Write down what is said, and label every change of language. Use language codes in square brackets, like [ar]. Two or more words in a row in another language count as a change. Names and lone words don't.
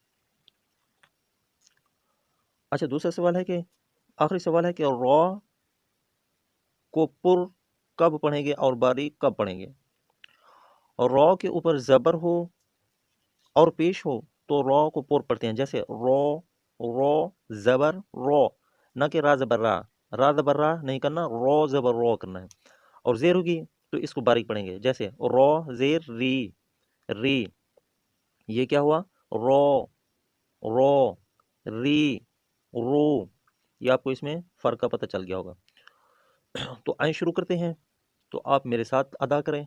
[ur] اچھا، دوسرا سوال ہے کہ آخری سوال ہے کہ را کو پر کب پڑھیں گے اور باریک کب پڑھیں گے؟ اور را کے اوپر زبر ہو اور پیش ہو تو را کو پر پڑھتے ہیں، جیسے رو زبر رو، نہ کہ را زبر را زبر را نہیں کرنا، رو زبر رو کرنا ہے۔ اور زیر ہوگی تو اس کو باریک پڑھیں گے، جیسے رو زیر ری ری، یہ کیا ہوا؟ رو ری رو، یہ آپ کو اس میں فرق کا پتہ چل گیا ہوگا۔ تو آئیں شروع کرتے ہیں، تو آپ میرے ساتھ ادا کریں۔